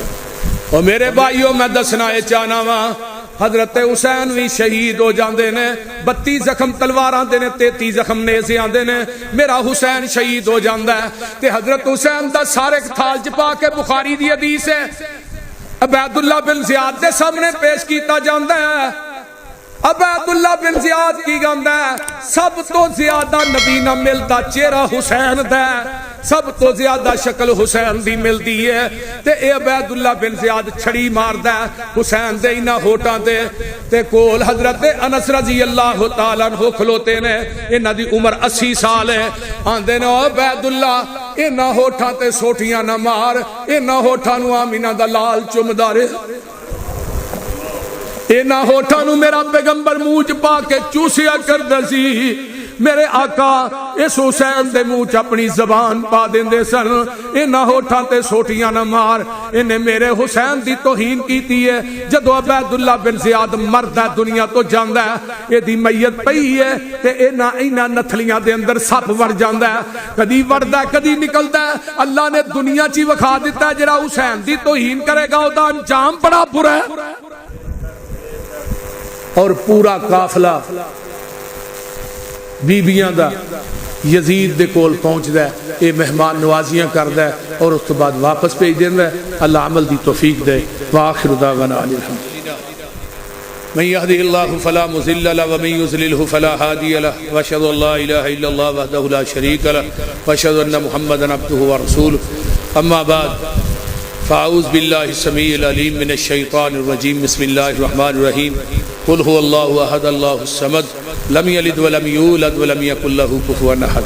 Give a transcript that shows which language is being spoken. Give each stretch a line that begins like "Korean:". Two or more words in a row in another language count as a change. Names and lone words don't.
Punjabi: اور میرے بھائیوں میں دسنا یہ چاہنا وا حضرت حسین بھی شہید ہو جاندے نے، 32 زخم تلواراں دے نے، 33 زخم نیزے آندے نے، میرا حسین شہید ہو جاندا ہے تے حضرت حسین دا سارے تھال چ پا کے بخاری دی حدیث ہے عبید اللہ بن زیاد دے سامنے پیش کیتا جاندا ہے۔ عبید اللہ بن زیاد کی گاندا ہے سب تو زیادہ نبی نہ ملتا چہرہ حسین دا، سب تو زیادہ شکل حسین دی ملتی ہے تے اے عبید اللہ بن زیاد چھڑی ماردا ہے حسین دے انہاں ہوٹاں تے کول حضرت انس
Arabic: رضی اللہ تعالیٰ عنہ
Punjabi: کھلوتے نے، انہاں دی عمر 80 سال ہے۔ آندے نے او عبید اللہ انہاں ہوٹاں تے سوٹیاں نہ مار، انہاں ہوٹاں نو آمینہ دا لال چمدا رہے، اینا ہوٹھاں نو میرا پیغمبر منہ پا کے چوسیا کردا سی۔ میرے آقا اس حسین دے منہ اپنی زبان پا دیندے سن، اینا ہوٹھاں تے سوٹیاں نہ مار، انہیں میرے حسین دی توہین کیتی ہے۔ جدو عبید اللہ بن زیاد مرد ہے دنیا تو جاندا ہے، یہ دی میت پئی ہے تے اینا نتھلیاں دے اندر سپ ور جاندا ہے، کدی وڑدا ہے کدی نکلدا ہے۔ اللہ نے دنیا چی وکھا دیتا ہے جڑا حسین دی توہین کرے گا او دا انجام بڑا برا ہے۔ اور پورا قافلہ بیبیاں دا یزید دے کول پہنچدا ہے، اے مہمان نوازیاں کردا ہے اور اس تو بعد واپس بھیج دیندا ہے۔ اللہ عمل دی توفیق دے۔
Arabic: وآخر دعوانا الحمد للہ۔ من يهده الله فلا مضل له ومن يضلل فلا هادي له واشهد ان لا اله الا الله وحده لا شريك له واشهد ان محمدا عبده ورسوله اما بعد فاعوذ بالله السميع العليم من الشيطان الرجيم بسم الله الرحمن الرحيم قل هو الله احد الله الصمد لم يلد ولم يولد ولم يكن له كفوا احد۔